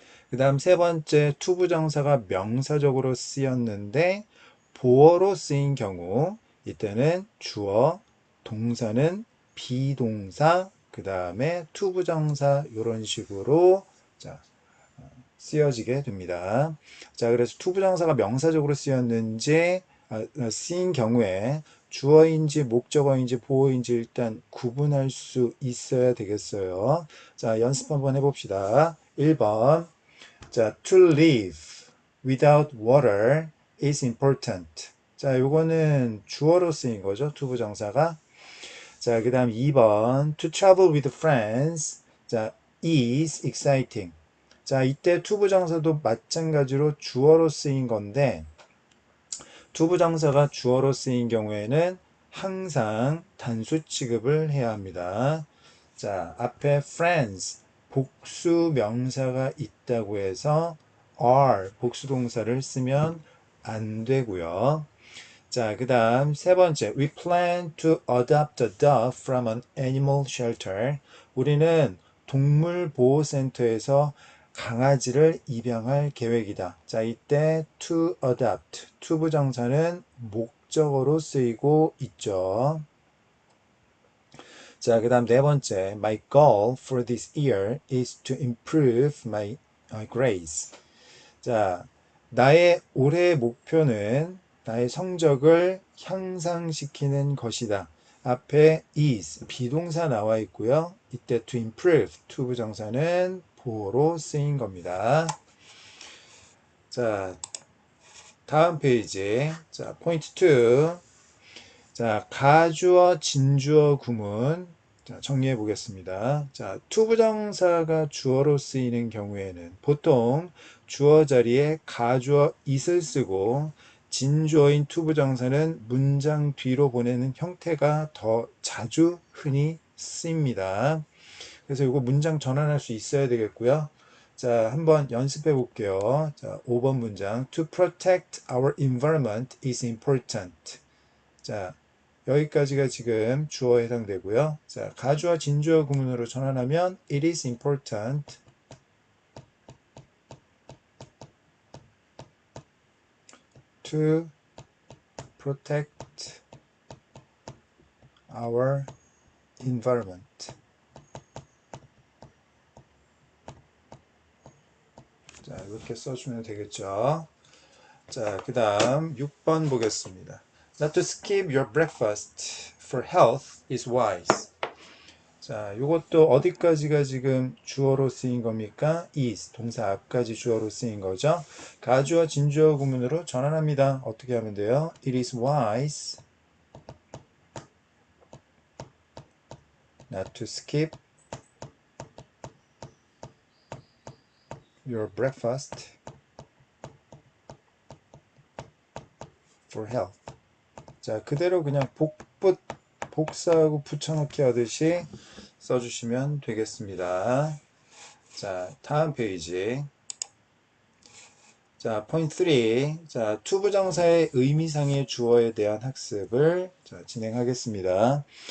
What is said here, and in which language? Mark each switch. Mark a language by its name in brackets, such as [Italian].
[Korean] 그 다음 세 번째, 투부정사가 명사적으로 쓰였는데 보어로 쓰인 경우 이때는 주어, 동사는 비동사, 그 다음에 투부정사 이런 식으로 쓰여지게 됩니다. 자, 그래서 투부정사가 명사적으로 쓰인 경우에 주어인지 목적어인지 보어인지 일단 구분할 수 있어야 되겠어요. 자, 연습 한번 해봅시다. 1번. [English] 자, to live without water is important. [Korean] 자, 요거는 주어로 쓰인 거죠. 투부정사가. 자, 그 다음 2번. [English] To travel with friends. 자, is exciting. [Korean] 자, 이때 투부정사도 마찬가지로 주어로 쓰인 건데, 투부정사가 주어로 쓰인 경우에는 항상 단수 취급을 해야 합니다. 자, 앞에 friends, 복수 명사가 있다고 해서 are, 복수 동사를 쓰면 안 되고요. 자, 그 다음 세 번째. [English] We plan to adopt a dog from an animal shelter. [Korean] 우리는 동물보호센터에서 강아지를 입양할 계획이다. 자, 이때 to adopt, 투부정사는 목적어로 쓰이고 있죠. 자, 그 다음 네 번째. [English] My goal for this year is to improve my grades. [Korean] 자, 나의 올해의 목표는 나의 성적을 향상시키는 것이다. 앞에 is, 비동사 나와 있고요. 이때 to improve, 투부정사는 보어로 쓰인 겁니다. 자, 다음 페이지. 자, 포인트 2. 자, 가주어, 진주어 구문. 자, 정리해 보겠습니다. 자, 투부정사가 주어로 쓰이는 경우에는 보통 주어 자리에 가주어 is을 쓰고 진주어인 투부정사는 문장 뒤로 보내는 형태가 더 자주 흔히 쓰입니다. 그래서 이거 문장 전환할 수 있어야 되겠고요. 자, 한번 연습해 볼게요. 자, 5번 문장. [English] To protect our environment is important. [Korean] 자, 여기까지가 지금 주어에 해당되고요. 자, 가주와 진주어 구문으로 전환하면 [English] it is important to protect our environment. [Korean] 자, 이렇게 써주면 되겠죠. 자, 그 다음 6번 보겠습니다. [English] Not to skip your breakfast for health is wise. [Korean] 자, 이것도 어디까지가 지금 주어로 쓰인 겁니까? is, 동사 앞까지 주어로 쓰인 거죠. 가주어 진주어 구문으로 전환합니다. 어떻게 하면 돼요? [English] It is wise not to skip your breakfast for health. [Korean] 자, 그대로 그냥 복사하고 붙여넣기 하듯이 써주시면 되겠습니다. 자, 다음 페이지. 자, 포인트 3. 자, 투부정사의 의미상의 주어에 대한 학습을 진행하겠습니다.